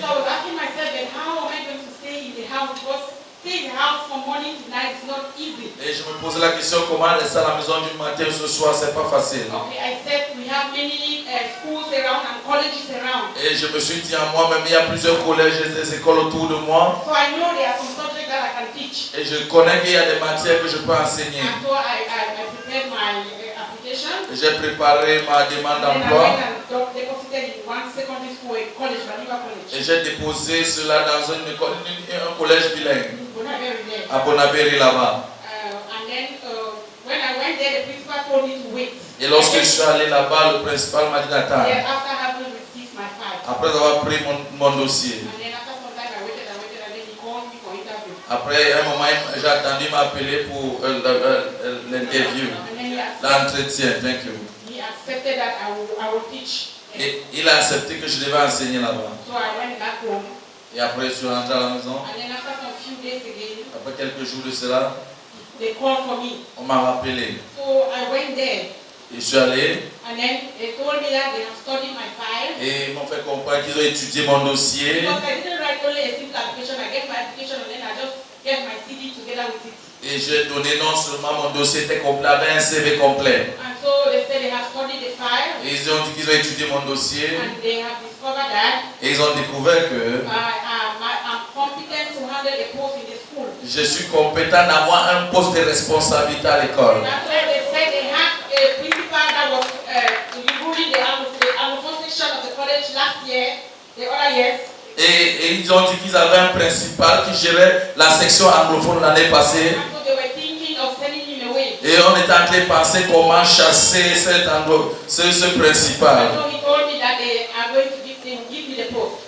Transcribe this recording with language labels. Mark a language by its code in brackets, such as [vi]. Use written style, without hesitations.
[en] So I was asking myself that how am I going to stay in the house, because stay in the house from morning to night is not easy. [fr] Et je me posais la question comment rester à la maison du matin au soir, c'est pas facile. [en] Okay, I said we have many schools around and colleges around. [fr] Et je me suis dit à moi-même, il y a plusieurs collèges et des écoles autour de moi. [en] So I know there are some subjects that I can teach. [fr] Et je connais qu'il y a des matières que je peux enseigner. [en] And so I prepared my application. [fr] Et j'ai préparé ma demande [en] And [fr] d'emploi. [en] I went and deposited in one secondary school, a college, Baniba College. [fr] Et j'ai déposé cela dans un collège bilingue. [en] Bonaberi there. [fr] À Bonaberi là-bas. [en] And then when I went there, the principal told me to wait. [fr] Et lorsque je suis allé là-bas, le principal m'a dit d'attendre. [en] Then after having received my file. [fr] Après avoir pris mon dossier. [en] And then after some time I waited, and then he called me for interview. [fr] Après un moment, j'ai attendu m'appeler pour l'interview, l'entretien. [en] Thank you. He accepted that I will teach. [fr] Et il a accepté que je devais enseigner là-bas. [en] So I went back home. [fr] Et après, je suis rentré à la maison. [en] And then after some few days again, [fr] Après quelques jours de cela, [en] they called for me. [fr] on m'a rappelé. [en] So I went there. [fr] Et je suis allé. [en] And then they told me that they have studied my file. [fr] Et ils m'ont fait comprendre qu'ils ont étudié mon dossier. [en] Because I didn't write only a simple application. I gave my application and then I just gave my CD together with it. [fr] Et j'ai donné non seulement mon dossier était complet, mais un CV complet. [en] And so they said they have studied the file. [fr] Et ils ont dit qu'ils ont étudié mon dossier. [en] And they have discovered that [fr] Et ils ont découvert que [en] I'm competent to handle a post in the school. [fr] je suis compétent d'avoir un poste de responsabilité à l'école. [en] That's why they said they had a principal that was ruling the administration of the college last year, the other years. [fr] Et Et ils ont dit qu'ils avaient un principal qui gérait la section anglophone l'année passée. [en] And so they were thinking of sending him away. Et on était en train de penser comment chasser ce principal. And so he told me that they are going to give me the post.